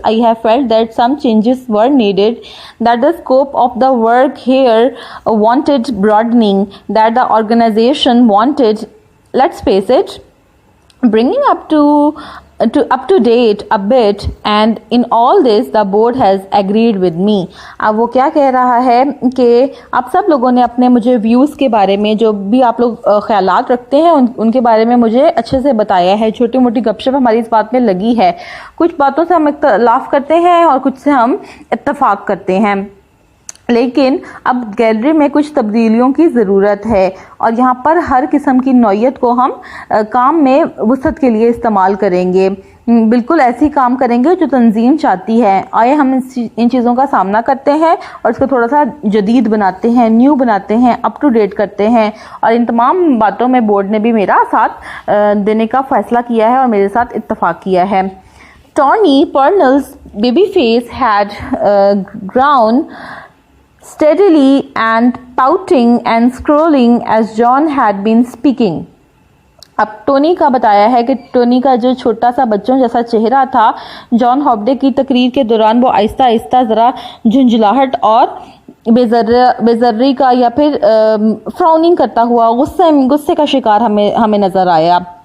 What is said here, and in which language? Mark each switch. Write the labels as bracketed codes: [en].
[en] I have felt that some changes were needed, that the scope of the work here wanted broadening, that the organization wanted, let's face it, bringing up to date a bit, and in all this the board has agreed with me. [hi] अब वो क्या कह रहा है कि आप सब लोगों ने अपने मुझे व्यूज़ के बारे में, जो भी आप लोग ख्यालात रखते हैं उनके बारे में मुझे अच्छे से बताया है। छोटी मोटी गपशप हमारी इस बात में लगी है। कुछ बातों से हम इख्तलाफ करते हैं और कुछ से हम इत्तफाक करते हैं, लेकिन अब गैलरी में कुछ तब्दीलियों की ज़रूरत है और यहाँ पर हर किस्म की नौयत को हम काम में वसअत के लिए इस्तेमाल करेंगे। बिल्कुल ऐसी काम करेंगे जो तंजीम चाहती है। आइए हम इन चीज़ों का सामना करते हैं और इसको थोड़ा सा जदीद बनाते हैं, न्यू बनाते हैं, अप टू डेट करते हैं। और इन तमाम बातों में बोर्ड ने भी मेरा साथ देने का फ़ैसला किया है और मेरे साथ इत्तफाक किया है। [en] Tony Purnell's baby face had ground steadily and pouting and scrolling as John had been speaking. [hi] अब टोनी का बताया है कि टोनी का जो छोटा सा बच्चों जैसा चेहरा था, जॉन हॉब्डे की तकरीर के दौरान वो आहिस्ता आहिस्ता ज़रा झुंझलाहट और बेजर्री का या फिर फ्राउनिंग करता हुआ गुस्से का शिकार हमें नज़र आया।